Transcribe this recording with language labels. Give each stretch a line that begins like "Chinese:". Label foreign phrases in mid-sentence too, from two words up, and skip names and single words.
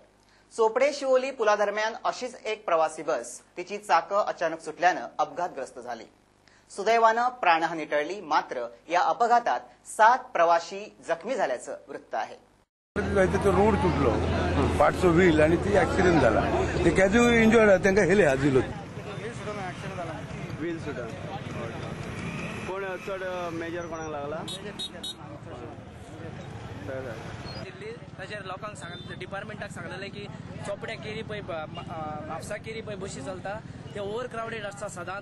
Marathi: चोपडे शिवोली पुलादरम्यान अशीच एक प्रवासी बस तिची चाकं अचानक सुटल्याने अपघातग्रस्त झाली। सुदैवाने प्राणहानी टळली, मात्र या अपघातात 7 प्रवासी जखमी झाल्याचं वृत्त आहे।
Konkani: रोड तुटलो, पाठचो व्हील आणि ती ऍक्सिडेंट झाला। ते
English: casual injured
Konkani: आहे, त्यांना हेले हाजिलो व्हील सुटा। कोण चढ मेजर कोणाक लागला? दिल्ली तशें लोकांक सांगले, डिपार्टमेंटाक सांगलेलें की चोपड्या केरी पळय म्हापसा केरी पळय बशी चलता ते
English: over crowded
Konkani: आसता सदांच।